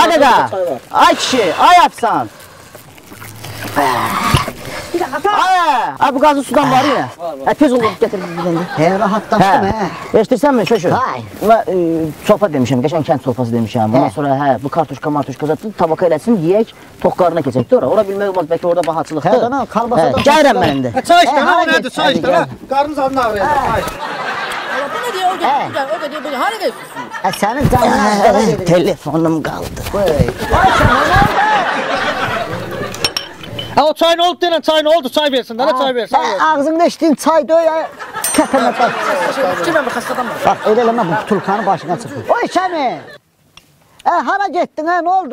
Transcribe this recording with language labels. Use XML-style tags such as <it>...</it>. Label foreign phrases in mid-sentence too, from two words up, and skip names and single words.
<az>Ay qaqa. Ay kişi, ay apsan. Ay, bu qazlı sudan var ya. Hə, tez olub gətir bir dənə. Hə, rahatlaşdım hə. Eşidirsənmi şöşü? Çolpa demişəm, qəşəng kənd çolpası demişəm. Ondan sonra hə, bu kartuşka martuşka zatı tabaka eləsin, yeyək, toq qarına keçək ora. Ora bilmək olmaz, bəlkə orada bahaçılıqdır. Hə, qana, kalbasa da. Gəlirəm mən indi. Çay işte, ha, o nədir? Çay işte, ha. Qarnınız adını ağrıyacaq, çay.</az> <tr>Bu ne diyor? O da diyor. Hadi gel.</tr> <az>Sənin canına Telefonum qaldı. Ha o çay ne oldu denən, çay ne oldu? Çay versin, dana çay versin. ağzında içdiyin çay döy, kəpənə bax. Kimə bu xəstədən mi? Bax, elə eləmə bu tulkanın başına çıxır. Oy Şəmi! Hara getdin, nə oldu?</az>